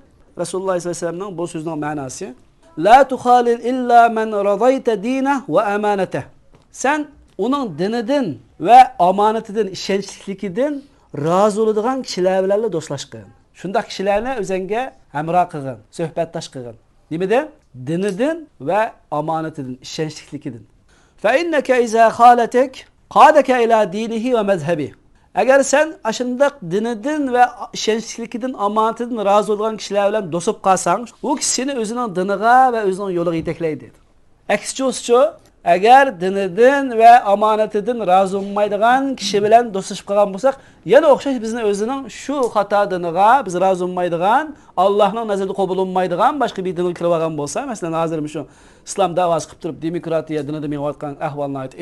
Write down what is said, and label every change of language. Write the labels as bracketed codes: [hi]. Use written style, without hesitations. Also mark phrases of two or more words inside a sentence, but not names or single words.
[uz] Rasululloh [ar] صلى الله عليه وسلم [uz] bu so'zining ma'nosi: [ar] "لا تخالل إلا من رضيت دينه وأمانته." [uz] Sen uning dinidan va omonatidan, ishonchligidan rozi bo'ladigan kishilar bilan do'stlashqin. Shunday kishilarni o'zingga hamroh qilgin, suhbatdosh qilgin. Nimadan? Dinidan va omonatidan, ishonchligidan. [ar] فإنك إذا خالطته قادك إلى دينه ومذهبه. [uz] Agar sen ashundaq dinidan va ishonchligidan, omonatidan rozi bo'lgan kishilar bilan do'sib qolsang, u kishi seni o'zining diniga va o'zining yo'liga yetaklaydi dedi. Aksicha, agar dinidan va omonatidan rozi bo'lmaydigan kishi bilan do'stlashib qolgan bo'lsak, yana o'xshash bizni o'zining shu xato diniga biz rozi bo'lmaydigan, Allohning nazarida qabul bo'lmaydigan boshqa bir dinga kirib olgan bo'lsa, masalan, hozir shu islom da'vosi qilib turib demokratiya dinida menayotgan ahvolni ayt.